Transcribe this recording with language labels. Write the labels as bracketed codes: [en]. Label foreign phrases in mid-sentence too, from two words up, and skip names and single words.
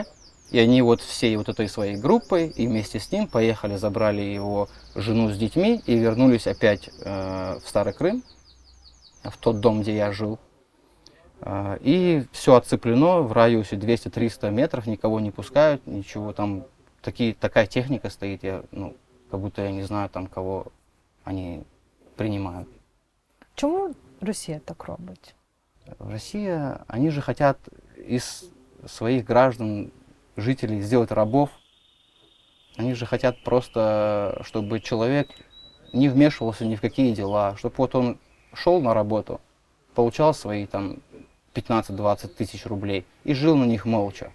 [ru] И они вот всей вот этой своей группой и вместе с ним поехали, забрали его жену с детьми и вернулись опять в Старый Крым, в тот дом, где я жил. И все отцеплено в радиусе 200-300 метров, никого не пускают, ничего там, такая техника стоит, как будто я не знаю там, кого они принимают. [uk] Чому Росія так робить? [ru] Россия, они же хотят из своих граждан, жителей сделать рабов. Они же хотят просто, чтобы человек не вмешивался ни в какие дела, чтобы вот он шел на работу, получал свои там 15-20 тысяч рублей и жил на них молча.